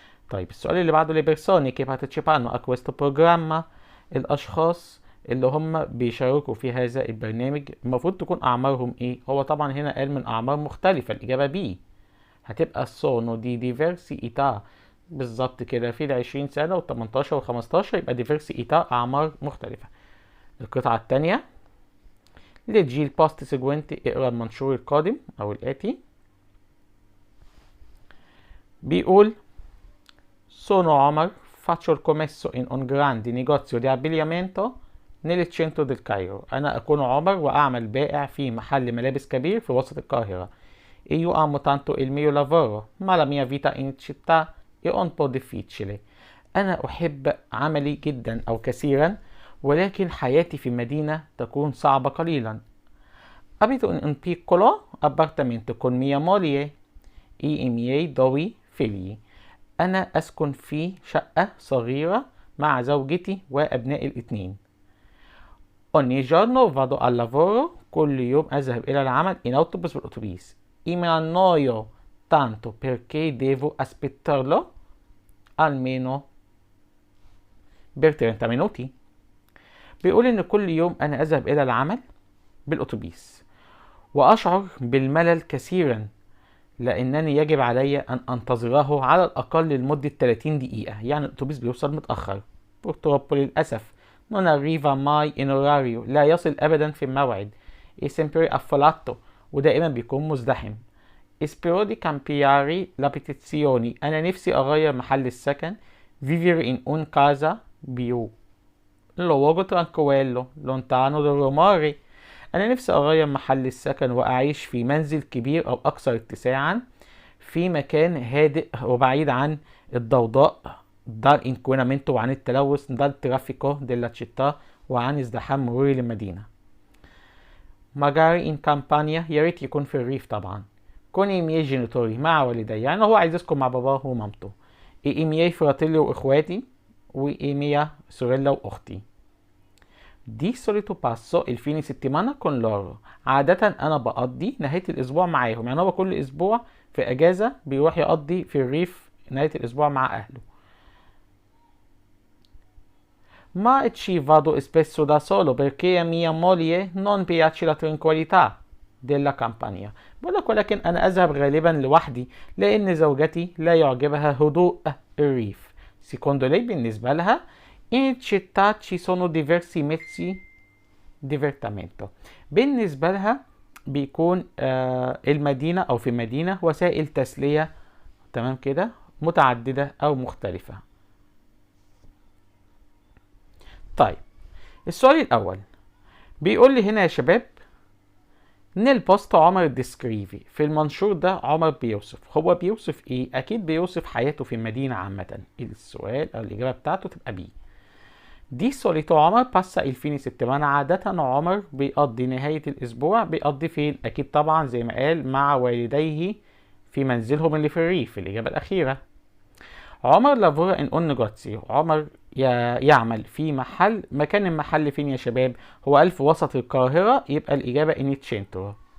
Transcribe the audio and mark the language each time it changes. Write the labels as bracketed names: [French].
[Arabic] طيب السؤال اللي بعده [Italian] le persone che partecipano a questo programma [Arabic] الاشخاص اللي هم بيشاركوا في هذا البرنامج المفروض تكون اعمارهم ايه؟ هو طبعا هنا قال من اعمار مختلفة الاجابة بي هتبقى [Italian] sono di diversi età [Arabic] بالظبط كده في 20 سنة و18 و15 يبقى [Italian] diversi età [Arabic] اعمار مختلفة. القطعة التانية [Italian] leggi il post seguente [Arabic] اقرا المنشور القادم او الاتي بيقول [Italian] Sono Omar, faccio il commesso in un grande negozio di abbigliamento nel centro del Cairo. [Arabic] أنا أكون عمر وأعمل بائع في محل ملابس كبير في وسط القاهرة. [Italian] Io amo tanto il mio lavoro, ma la mia vita in città è un po' difficile. [Arabic] أنا أحب عملي جدا أو كثيرا، ولكن حياتي في المدينة تكون صعبة قليلا. [Italian] Abito in un piccolo appartamento con mia moglie e i miei due figli. [Arabic] أنا أسكن في شقة صغيرة مع زوجتي وأبنائي الاثنين. [Italian] Ogni giorno vado al lavoro. [Arabic] كل يوم أذهب إلى العمل [Italian] in autobus [Arabic] بالأتوبيس. [Italian] E mi annoio tanto perché devo aspettarlo almeno per 30 minuti. [Arabic] بيقول إن كل يوم أنا أذهب إلى العمل بالأتوبيس وأشعر بالملل كثيرا، لأنني يجب علي أن أنتظره على الأقل لمدة 30 دقيقة. يعني الأتوبيس بيوصل متأخر. [Italian] purtroppo [Arabic] للأسف [Italian] non arriva mai in orario. [Arabic] لا يصل أبدا في الموعد. [Italian] è sempre affollato. [Arabic] ودائما بيكون مزدحم. [Italian] spero di cambiare l'abitazione. [Arabic] أنا نفسي أغير محل السكن. [Italian] vivere in un casa più luogo tranquillo lontano dal rumore. [Arabic] أنا نفسي أغير محل السكن وأعيش في منزل كبير أو أكثر اتساعا في مكان هادئ وبعيد عن الضوضاء [Italian] dal inquinamento [Arabic] وعن التلوث [Italian] dal traffico della città [Arabic] وعن ازدحام مرور المدينة. [Italian] magari in campagna. [Arabic] يا ريت يكون في الريف طبعا. [Italian] con i miei genitori. [Arabic] مع والدي. يعني هو عايز يسكن مع باباه ومامته. [Italian] e i miei fratelli [Arabic] وإخواتي و [Italian] e mia sorella [Arabic] وأختي. [Italian] Di solito passo il fine settimana con loro. [Arabic] عادة أنا بقضي نهاية الأسبوع معاهم. يعني هو كل أسبوع في أجازة بيروح يقضي في الريف نهاية الأسبوع مع أهله. [Italian] Ma ci vado spesso da solo perché a mia moglie non piace la tranquillità della campagna. [Arabic] بقولك ولكن أنا أذهب غالبا لوحدي لأن زوجتي لا يعجبها هدوء الريف. [Italian] secondo lei [Arabic] بالنسبة لها [Italian] in città ci sono diversi mezzi divertimento. [Arabic] بالنسبة لها بيكون المدينة أو في المدينة وسائل تسلية تمام كده متعددة أو مختلفة. طيب السؤال الأول بيقول لي هنا يا شباب [Italian] nel post [Arabic] عمر [Italian] ديسكريفي. [Arabic] في المنشور ده عمر بيوصف. هو بيوصف ايه؟ اكيد بيوصف حياته في المدينة عامة. السؤال او الاجابة بتاعته تبقى بي. [Italian] دي solito عمر passa il fine settimana. [Arabic] عادة عمر بيقضي نهاية الاسبوع بيقضي فين؟ اكيد طبعا زي ما قال مع والديه في منزلهم اللي في الريف. الاجابة الاخيرة. [Italian] عمر لافورا ان اون نيجوتسيو. [Arabic] عمر يعمل في محل. مكان المحل فين يا شباب؟ هو قال في وسط القاهرة، يبقى الإجابة [Italian] in centro.